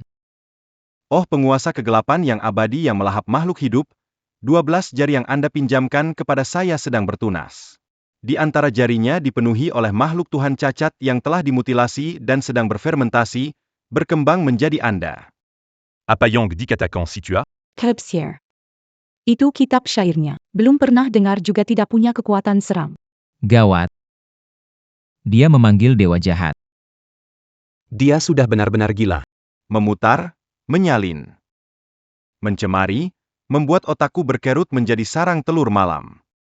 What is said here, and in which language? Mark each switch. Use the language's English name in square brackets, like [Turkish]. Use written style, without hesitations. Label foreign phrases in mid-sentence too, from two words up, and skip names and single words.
[Indonesian] Oh penguasa kegelapan yang abadi yang melahap makhluk hidup, 12 jari yang Anda pinjamkan kepada saya sedang bertunas. Di antara jarinya dipenuhi oleh makhluk Tuhan cacat yang telah dimutilasi dan sedang berfermentasi, berkembang menjadi Anda. Apa yang dikatakan si tu as? Kerbsier. Itu kitab syairnya. Belum pernah dengar juga tidak punya kekuatan serang. Gawat. Dia memanggil dewa jahat. Dia sudah benar-benar gila. Memutar, menyalin. Mencemari, membuat otakku berkerut menjadi sarang telur malam.